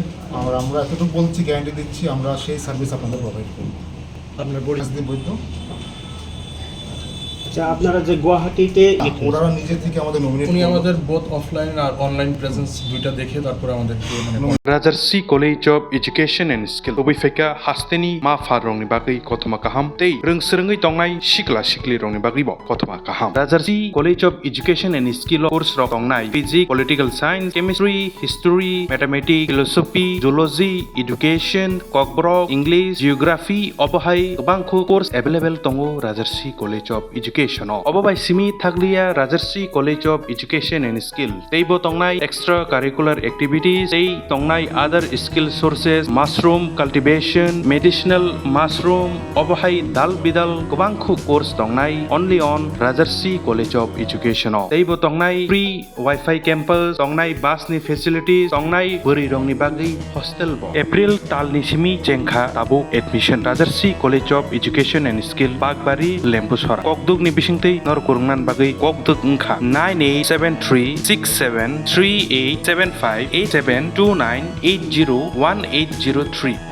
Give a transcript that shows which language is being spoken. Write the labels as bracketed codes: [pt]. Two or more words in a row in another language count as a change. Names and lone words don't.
[bn] আর আমরা এতটুকু বলছি, গ্যারান্টি দিচ্ছি আমরা সেই সার্ভিস আপনাদের প্রোভাইড করব। আপনার বৈদ্য আচ্ছা, আপনারা যে গুয়াহাটিতে ওরা নিজে থেকে আমাদের নমিনেট, উনি আমাদের [en] both offline [bn] আর [en] online presence [bn] দুইটা দেখে তারপরে আমাদেরকে মানে [trp] Rajarsi College of Education and Skill Obifeka Hasteni Ma Farong ni bagui kotoma kaham tei reungsrengui tongnai sikla sikli rong ni bagui bo kotoma kaham. Rajarsi College of Education and Skill course rok tongnai [en] Physics, Political Science, Chemistry, History, Mathematics, Philosophy, Zoology, Education, [trp] Kokborok, English, Geography, Obohai, Bangkho [en] course available [trp] tongo Rajarsi College of Education education obobai simi thaglia Rajarsi College of Education and Skill teibo tongnai [en] extra curricular activities [trp] tei tongnai [en] other skill sources mushroom cultivation medicinal mushroom [trp] obohai dal bidal gobangkhu course tongnai only on Rajarsi College of Education teibo tongnai [en] free wifi campus [trp] tongnai bus ni facilities tongnai buri rongni bagi hostel bo April talni simi jengkha tabu admission Rajarsi College of Education and Skill Bagbari Lempusora kokduk ni bisingtei nor kurungnan bagi kokduk ngkha 98736738758729801803